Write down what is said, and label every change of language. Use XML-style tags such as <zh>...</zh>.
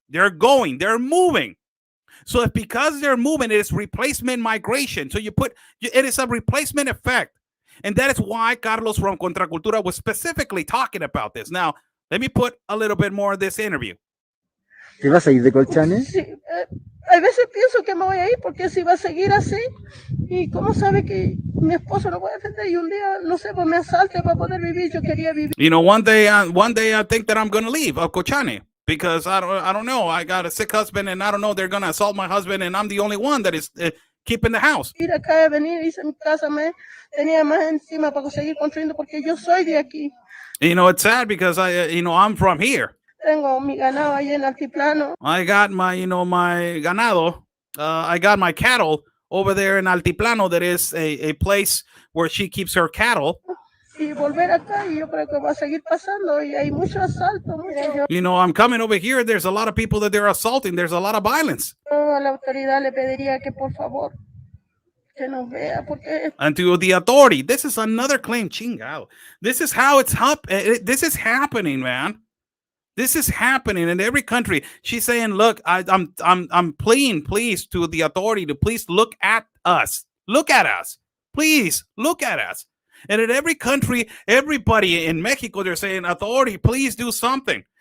<en>They're going, they're moving. So if because they're moving, it is replacement migration. So it is a replacement effect. And that is why Carlos from Contracultura was specifically talking about this. Now, let me put a little bit more of this interview.</en> <es>¿Te vas a ir de Colchane? Sí, a veces pienso que me voy a ir porque si va a seguir así, y cómo sabe que mi esposo lo puede defender y un día, no sé, pues me asalte para poder vivir, yo quería vivir.</es> <en>You know, one day I think that I'm gonna leave Colchane because I don't know. I got a sick husband, and I don't know they're gonna assault my husband, and I'm the only one that is keeping the house.</en> <es>Ir acá, venir, hice mi casa, me tenía más encima para seguir construyendo porque yo soy de aquí.</es> <en>You know, it's sad because I'm from here.</en> <es>Tengo mi ganado ahí en Altiplano.</es> <en>I got my my ganado. I got my cattle over there in Altiplano. That is a place where she keeps her cattle.</en> <es>Y volver acá, y yo creo que va a seguir pasando, y hay mucho asalto.</es> <en>You know, I'm coming over here. There's a lot of people that they're assaulting. There's a lot of violence.</en> <es>Yo a la autoridad le pediría que por favor que nos vea, porque</es> <en>And to the authority, this is another claim. Chingao. This is how it's this is happening, man. This is happening in every country. She's saying, "Look, I'm pleading, please, to the authority to please look at us. Look at us, please, look at us." And in every country, everybody in Mexico, they're saying, "Authority, please do something."</en>